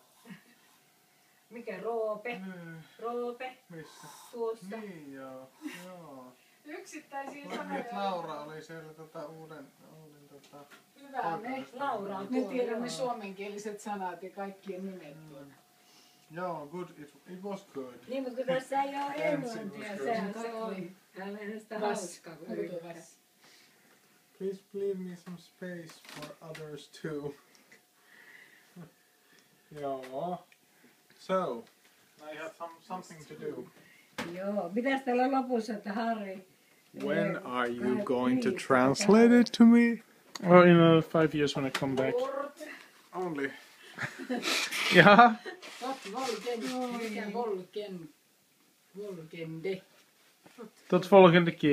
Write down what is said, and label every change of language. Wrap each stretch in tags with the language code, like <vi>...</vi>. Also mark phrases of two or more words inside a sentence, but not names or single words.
<fi>Mikä Roope? Roope. Missä? Tuossa. Niin joo. Joo. Yksittäisiä Nyt sanoja. Laura oli siellä uuden Hyvä. Me, Laura on me tuolla, tiedämme joo. suomenkieliset sanat ja kaikkien nimet tuolla. Joo,</fi> <en>good. It was good.</en> <fi>Niin, mutta kun tässä ei ole englantia, sehän se on. Hänellä sitä hauskaa. kun yrittää.</fi> <en>Please leave me some space for others too.</en> <fi>Joo.</fi> <en>So, I have something to do.</en> <fi>Joo, mitäs täällä lopussa, että Harri?</fi> <en>When are you going to translate it to me? Oh, in 5 years when I come back. Only.</en> <fi>Ja,</fi> <nl>Volgende. tot volgende keer.</nl>